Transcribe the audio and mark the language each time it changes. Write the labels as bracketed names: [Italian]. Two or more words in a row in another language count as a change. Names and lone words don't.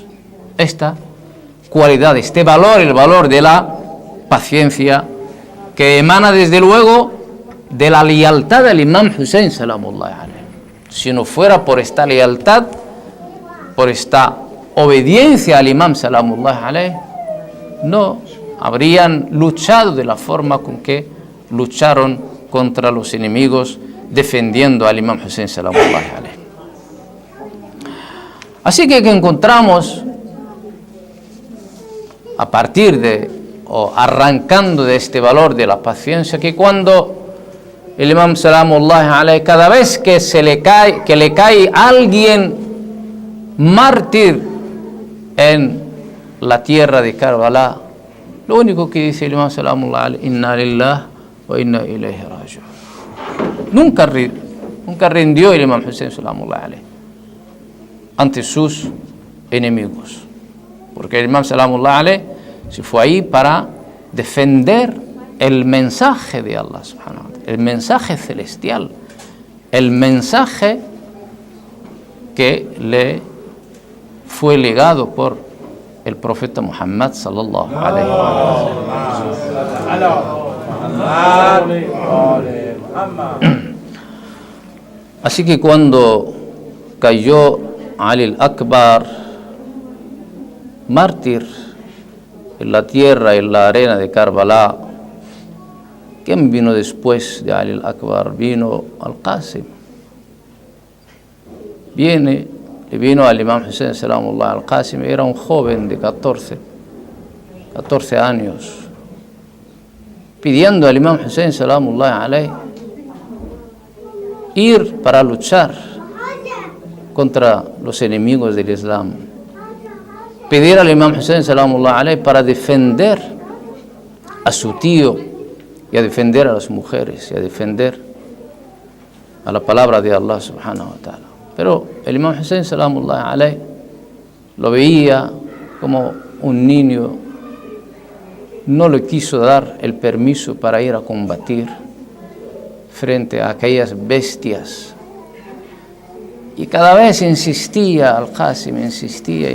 [Spanish] Esta cualidad, este valor, el valor de la paciencia, que emana desde luego de la lealtad del Imam Hussein [Arabic] سلام الله عليه. [Spanish] Si no fuera por esta lealtad, por esta obediencia al Imam [Arabic] سلام الله عليه, [Spanish] no habrían luchado de la forma con que lucharon contra los enemigos, defendiendo al Imam Hussein [Arabic] سلام الله عليه. [Spanish] Así que encontramos, a partir de, o arrancando de este valor de la paciencia, que cuando el Imam [Arabic] سلام الله عليه, [Spanish] cada vez que le cae alguien mártir en la tierra de Karbala, lo único que dice el Imam [Arabic] سلام الله عليه: إنا لله وإنا إليه راجعون. [Spanish] Nunca rindió el Imam Hussein [Arabic] سلام الله عليه [Spanish] ante sus enemigos, porque el Imam [Arabic] سلام الله عليه [Spanish] se fue ahí para defender el mensaje de Allah [Arabic] سبحانه وتعالى, [Spanish] el mensaje celestial, el mensaje que le fue legado por el profeta Muhammad [Arabic] صلى الله عليه وسلم. [Spanish] Así que cuando cayó Ali al-Akbar, mártir en la tierra, en la arena de Karbala, ¿quién vino después de Ali al-Akbar? Vino al-Qasim. Le vino al Imam Hussein salamullahi al-Qasim, era un joven de 14 años, pidiendo al Imam Hussein [Arabic] سلام الله عليه [Spanish] ir para luchar contra los enemigos del Islam, pedir al Imam Hussein [Arabic] سلام الله عليه [Spanish] para defender a su tío y a defender a las mujeres y a defender a la palabra de Allah [Arabic] سبحانه وتعالى. [Spanish] Pero el Imam Hussein [Arabic] سلام الله عليه [Spanish] lo veía como un niño, no le quiso dar el permiso para ir a combatir frente a aquellas bestias. Y cada vez insistía al-Qasim, insistía.